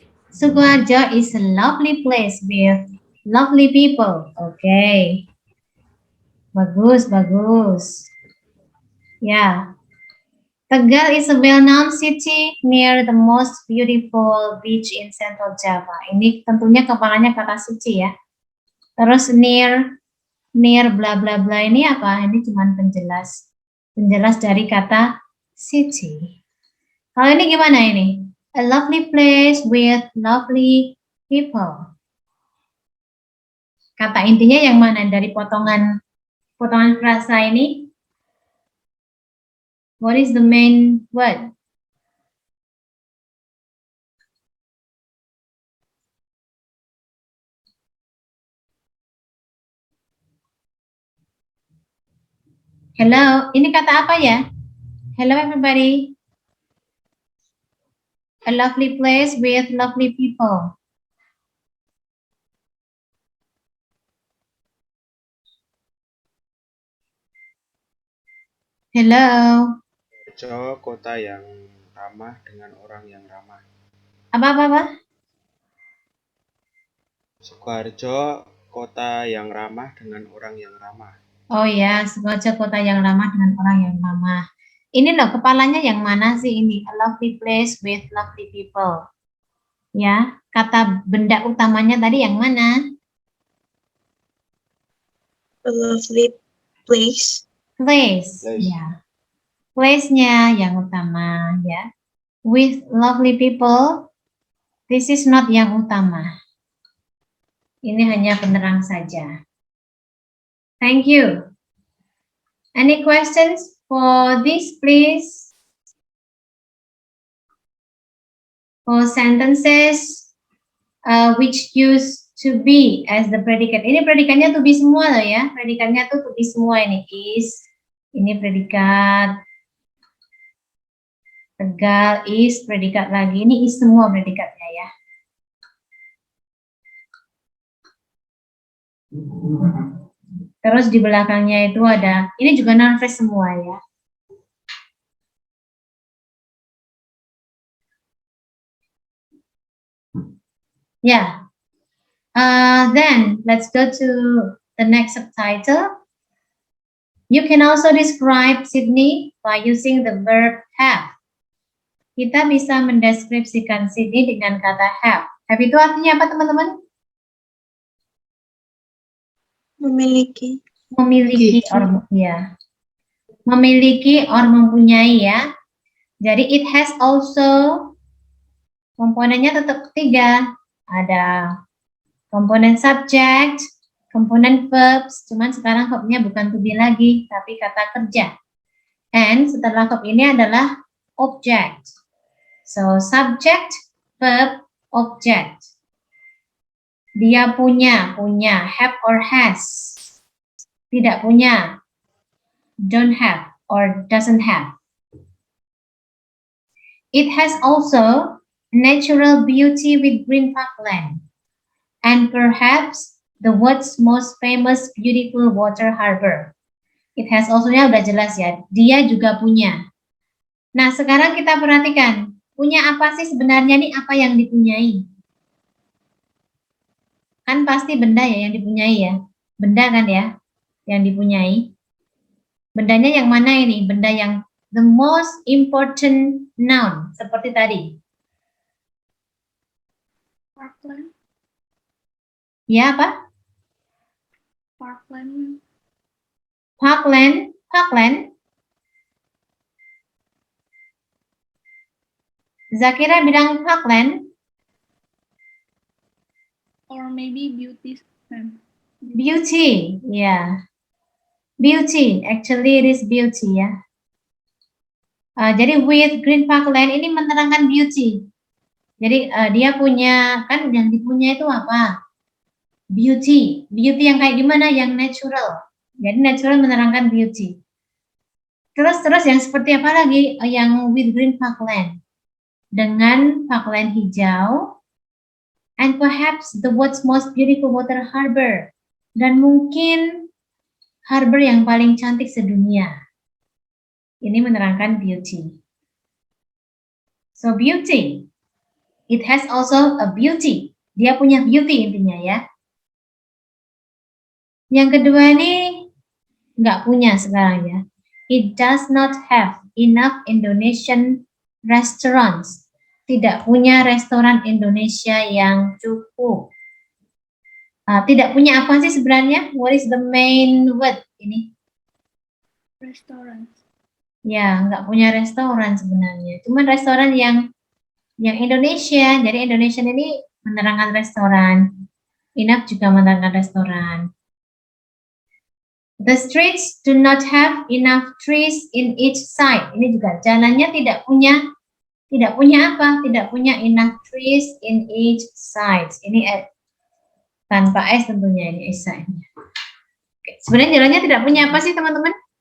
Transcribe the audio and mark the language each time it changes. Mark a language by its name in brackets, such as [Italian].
[English] Sukoharjo is a lovely place with lovely people. Okay. [Indonesian] Bagus, bagus. Ya. [English] Tegal is a well-known city near the most beautiful beach in Central Java. [Indonesian] Ini tentunya kepalanya kata suci ya. Terus near bla bla bla ini apa? Ini cuma penjelas dari kata city. Kalau ini gimana ini? [English] A lovely place with lovely people. [Indonesian] Kata intinya yang mana dari potongan frasa ini? [English] What is the main word? [Indonesian] Hello, ini kata apa ya? [English] Hello everybody. A lovely place with lovely people. Hello. [Indonesian] Sidoarjo, kota yang ramah dengan orang yang ramah. Apa? Sukoharjo, kota yang ramah dengan orang yang ramah. Oh ya, Sidoarjo kota yang ramah dengan orang yang ramah. Ini loh, kepalanya yang mana sih ini? [English] A lovely place with lovely people. [Indonesian] Ya, kata benda utamanya tadi yang mana? [English] A lovely place. Place. Place. [Indonesian] Ya. Place-nya yang utama ya. [English] With lovely people, this is not [Indonesian] yang utama. Ini hanya penerang saja. [English] Thank you. Any questions for this, please? For sentences which use to be as the predicate. [Indonesian] Ini predikannya to be semua loh ya. Predikannya tuh to be semua ini. Is. Ini predikat. Tegal, is, predikat lagi. Ini is semua predikatnya ya. Terus di belakangnya itu ada, ini juga noun phrase semua ya. [English] Yeah. Then let's go to the next subtitle. You can also describe Sydney by using the verb have. [Indonesian] Kita bisa mendeskripsikan Sydney dengan kata have. Have itu artinya apa teman-teman? Memiliki. Memiliki or ya. Memiliki or mempunyai ya. Jadi [English] it has also, [Indonesian] komponennya tetap 3. Ada komponen subject, komponen verbs, cuman sekarang verbnya bukan to be lagi, tapi kata kerja. [English] And setelah verb ini adalah object. So subject, verb, object. [Indonesian] Dia punya, [English] have or has. [Indonesian] Tidak punya, [English] don't have or doesn't have. It has also natural beauty with green parkland and perhaps the world's most famous beautiful water harbor. It has also- [Indonesian] nya udah jelas ya, dia juga punya. Nah sekarang kita perhatikan, punya apa sih sebenarnya nih, apa yang dipunyai? Kan pasti benda ya yang dipunyai ya, benda kan ya yang dipunyai. Bendanya yang mana ini? Benda yang [English] the most important noun, [Indonesian] seperti tadi. [English] Parkland. [Indonesian] Ya apa? [English] Parkland. Parkland. [Indonesian] Zakira bilang parkland. [English] Or maybe beauty. Beauty, yeah. Beauty, actually it is beauty ya. [Indonesian] Jadi [English] with green parkland [Indonesian] ini menerangkan beauty. Jadi dia punya, kan yang dipunya itu apa? Beauty. Beauty yang kayak gimana? Yang natural. Jadi natural menerangkan beauty. Terus yang seperti apa lagi? Yang with green parkland. Dengan parkland hijau. [English] And perhaps the world's most beautiful water harbor. [Indonesian] Dan mungkin harbor yang paling cantik sedunia. Ini menerangkan beauty. So beauty. [English] It has also a beauty. [Indonesian] Dia punya beauty intinya ya. Yang kedua ini nggak punya sekarang ya. [English] It does not have enough Indonesian restaurants. [Indonesian] Tidak punya restoran Indonesia yang cukup. Tidak punya apa sih sebenarnya? [English] What is the main word ini? [Indonesian] Restoran. Ya, nggak punya restoran sebenarnya. Cuman restoran yang Indonesia. Jadi Indonesia ini menerangkan restoran. Enough juga menerangkan restoran. [English] The streets do not have enough trees in each side. [Indonesian] Ini juga jalannya tidak punya apa? Tidak punya [English] enough trees in each side. [Indonesian] Ini tanpa S tentunya ini each side-nya. Oke. Sebenarnya jalannya tidak punya apa sih teman-teman?